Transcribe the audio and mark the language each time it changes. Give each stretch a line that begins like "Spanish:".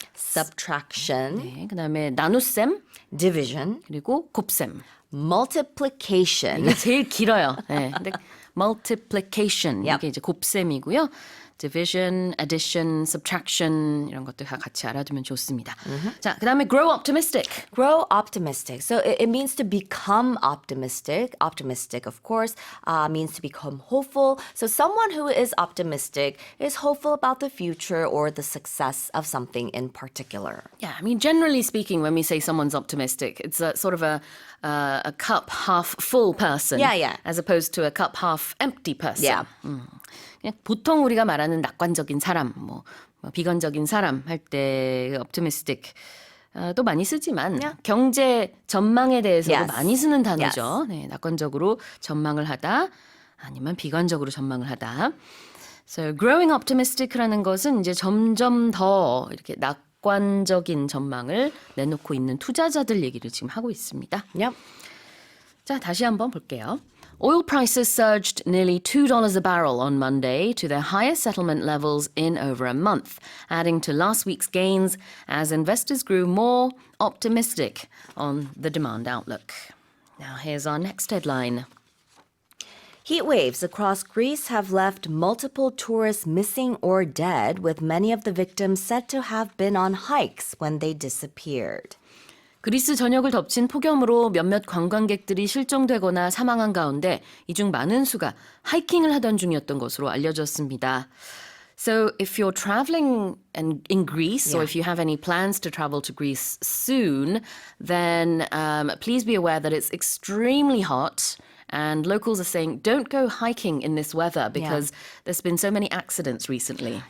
English: Subtraction,
Korean: 네, 그다음에 나눗셈,
English: division,
Korean: 그리고 곱셈.
English: multiplication.
Korean: 이게 제일 길어요. 네, 근데 multiplication
English: Yep.
Korean: 이게 이제 곱셈이고요. division, addition, subtraction 이런 것들 다 같이 알아두면 좋습니다. 자, 그다음에 grow optimistic.
English: Grow optimistic. So it means to become optimistic. Optimistic, of course, means to become hopeful. So someone who is optimistic is hopeful about the future or the success of something in particular. Yeah, I mean, generally speaking, when we say someone's optimistic, it's a sort of a cup half full person, Yeah. as opposed to a cup half empty person. Yeah.
Korean: 그냥 보통 우리가 말하는 낙관적인 사람, 뭐 비관적인 사람 할 때 optimistic 또 많이 쓰지만 경제 전망에 대해서도
English: Yes.
Korean: 많이 쓰는 단어죠. 네, 낙관적으로 전망을 하다 아니면 비관적으로 전망을 하다.
English: So growing optimistic
Korean: 라는 것은 이제 점점 더 이렇게 낙관적인 전망을 내놓고 있는 투자자들 얘기를 지금 하고 있습니다.
English: Yep.
Korean: 자, 다시 한번 볼게요.
English: Oil prices surged nearly $2 a barrel on Monday to their highest settlement levels in over a month, adding to last week's gains as investors grew more optimistic on the demand outlook. Now, here's our next headline. Heat waves across Greece have left multiple tourists missing or dead, with many of the victims said to have been on hikes when they disappeared.
Korean: 그리스 전역을 덮친 폭염으로 몇몇 관광객들이 실종되거나 사망한 가운데 이 중 많은 수가 하이킹을 하던 중이었던 것으로 알려졌습니다.
English: So if you're traveling in Greece or if you have any plans to travel to Greece soon, then please be aware that it's extremely hot. And locals are saying, don't go hiking in this weather because there's been so many accidents recently.